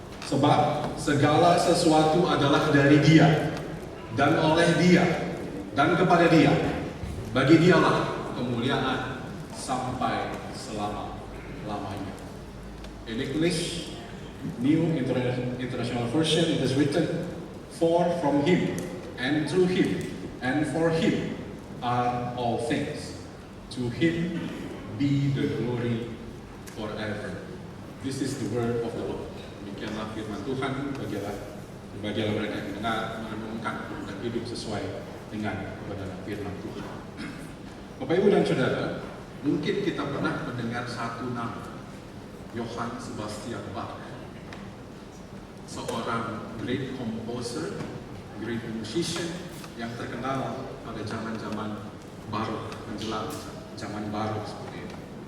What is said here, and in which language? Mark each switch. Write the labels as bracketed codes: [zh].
[id] Sebab segala sesuatu adalah dari Dia, dan oleh Dia, dan kepada Dia. Bagi Dialah kemuliaan sampai selama-lamanya. [en] In English, New International Version, it is written, for from Him, and through Him, and for Him are all things. To Him be the glory forever. This is the word of the Lord. [id] Demikianlah firman Tuhan. Bagilah mereka yang mendengar, merenungkan, dan hidup sesuai dengan kebenaran firman Tuhan. Bapak, Ibu, dan Saudara, mungkin kita pernah mendengar satu nama, Johann Sebastian Bach, seorang [en] great composer, great musician [id] yang terkenal pada zaman-zaman baru, menjelang zaman baru seperti itu.